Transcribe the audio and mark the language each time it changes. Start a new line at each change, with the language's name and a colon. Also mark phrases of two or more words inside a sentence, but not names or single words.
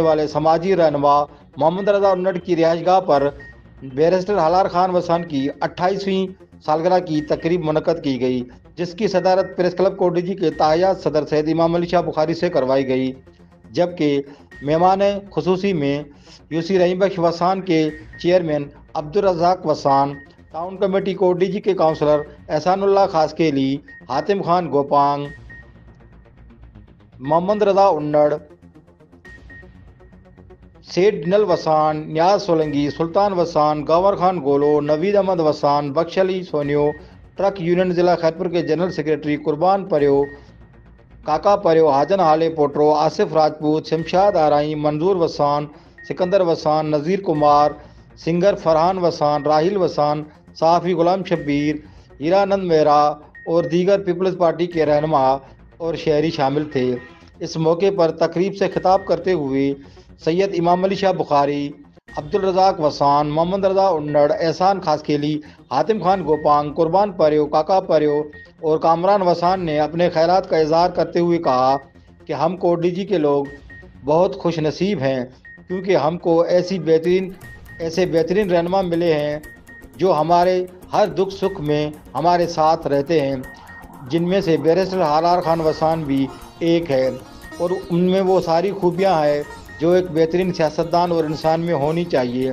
Urdu: والے سماجی رہنما محمد رضا انڑ کی رہائش گاہ پر بیرسٹر ہلال خان وسان کی 28ویں سالگرہ کی تقریب منعقد کی گئی، جس کی صدارت پریس کلب کوڈیجی کے تاحیات صدر سید امام علی شاہ بخاری سے کروائی گئی، جبکہ مہمان خصوصی میں یوسی رحیم بخش وسان کے چیئرمین عبدالرزاق وسان، ٹاؤن کمیٹی کوڈیجی کے کونسلر احسان اللہ خاسکیلی، حاتم خان گوپانگ، محمد رضا انڑ، سیٹ ڈنل وسان، نیاز سولنگی، سلطان وسان، گور خان گولو، نوید احمد وسان، بخش علی سونیو، ٹرک یونین ضلع خیرپور کے جنرل سیکریٹری قربان پریو، کاکا پریو، حاجن حالے پوٹرو، آصف راجپوت، شمشاد آرائی، منظور وسان، سکندر وسان، نذیر کمار، سنگر فرحان وسان، راہیل وسان، صحافی غلام شبیر، ہیرانند مہرا اور دیگر پیپلز پارٹی کے رہنما اور شہری شامل تھے۔ اس موقع پر تقریب سے خطاب کرتے ہوئے سید امام علی شاہ بخاری، عبدالرزاق وسان، محمد رضا انڑ، احسان خاسکیلی، حاتم خان گوپانگ، قربان پریو، کاکا پریو اور کامران وسان نے اپنے خیالات کا اظہار کرتے ہوئے کہا کہ ہم کوڈیجی کے لوگ بہت خوش نصیب ہیں، کیونکہ ہم کو ایسے بہترین رہنما ملے ہیں جو ہمارے ہر دکھ سکھ میں ہمارے ساتھ رہتے ہیں، جن میں سے بیرسٹر ہلال خان وسان بھی ایک ہے، اور ان میں وہ ساری خوبیاں ہیں جو ایک بہترین سیاستدان اور انسان میں ہونی چاہیے۔